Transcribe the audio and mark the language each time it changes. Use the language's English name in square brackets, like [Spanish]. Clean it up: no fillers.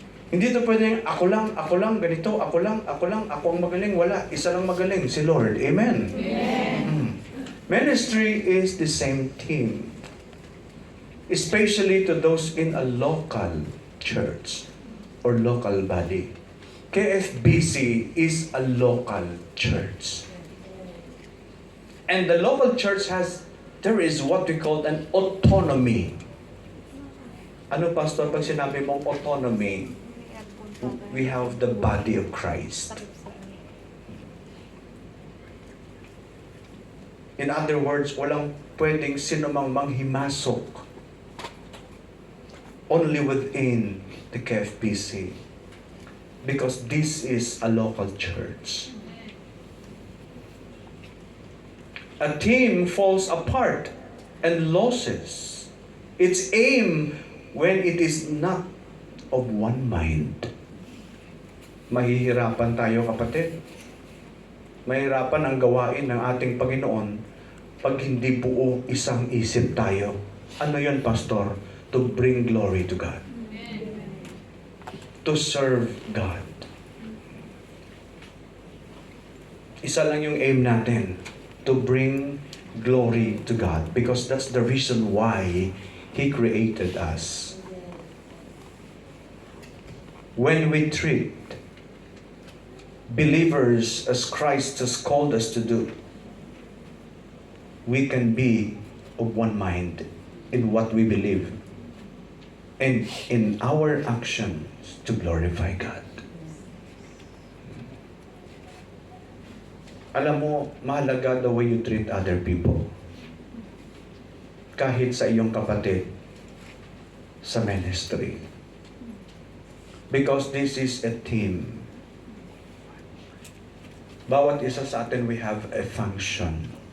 [Filipino] Hindi ito pwedeng ako lang, ganito, ako ang magaling, wala. Isa lang magaling, si Lord. Amen? Amen. [English] Ministry is the same team. Especially to those in a local church or local body. KFBC is a local church. And the local church there is what we call an autonomy. [Filipino] Ano, Pastor, pag sinabi mong autonomy, [English] we have the body of Christ. [Filipino] In other words, walang pwedeng sinumang manghimasok [English] only within the KFPC, because this is a local church. A team falls apart and loses its aim when it is not of one mind. [Filipino] Mahihirapan tayo, kapatid. Mahirapan ang gawain ng ating Panginoon pag hindi buo isang isip tayo. Ano yun, [English] Pastor? To bring glory to God. To serve God. [Filipino] Isa lang yung aim natin. [English] To bring glory to God. Because that's the reason why He created us. When we treat believers as Christ has called us to do, we can be of one mind in what we believe and in our actions to glorify God. [Filipino] Alam mo, mahalaga [English] the way you treat other people. [Filipino] Kahit sa iyong kapatid sa ministry. [English] Because this is a team. [Filipino] Bawat isa sa atin, [English] we have a function.